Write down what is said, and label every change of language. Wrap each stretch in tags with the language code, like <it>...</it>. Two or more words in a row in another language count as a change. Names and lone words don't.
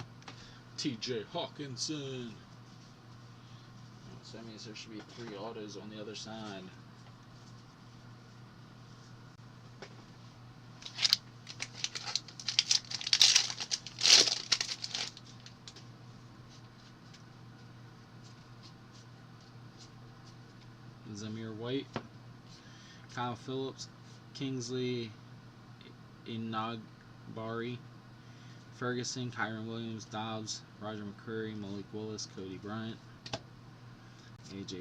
<en>So that means there should be 3 autos on the other side. Zamir White, Kyle Phillips, Kingsley Inagbari, Ferguson, Kyron Williams, Dobbs, Roger McCreary, Malik Willis, Cody Bryant, A.J.</en>